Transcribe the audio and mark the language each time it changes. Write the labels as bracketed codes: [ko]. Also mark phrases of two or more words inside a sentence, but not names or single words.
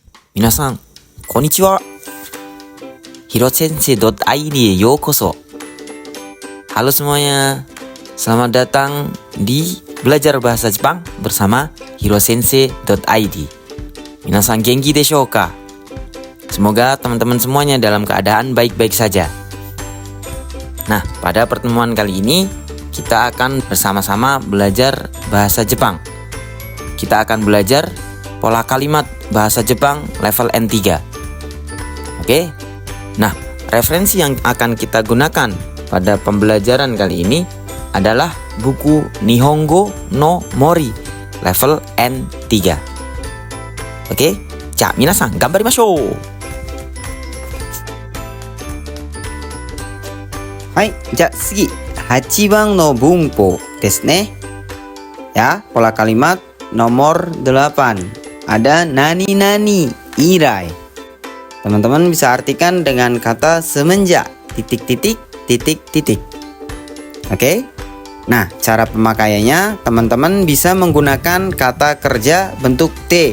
[ja] 皆さん、こんにちは. Hirosensei.id へようこそ. [id] Halo semuanya, selamat datang di Belajar Bahasa Jepang bersama Hirosensei.id. [ja] 皆さん元気でしょうか? [id] Semoga teman-teman semuanya dalam keadaan baik-baik saja. Nah, pada pertemuan kali ini kita akan bersama-sama belajar bahasa Jepang. Kita akan belajar pola kalimat bahasa Jepang level N3. Oke? Nah, referensi yang akan kita gunakan pada pembelajaran kali ini adalah buku Nihongo no Mori level N3. Oke? [ja] じゃ、皆さん、頑張りましょう! はい、じゃあ次、8番の文法ですね。 [id] Ya, pola kalimat nomor 8. Ada [ja] 何々以来. [id] Teman-teman bisa artikan dengan kata semenjak titik-titik titik-titik. Oke? Nah, cara pemakaiannya teman-teman bisa menggunakan kata kerja bentuk T.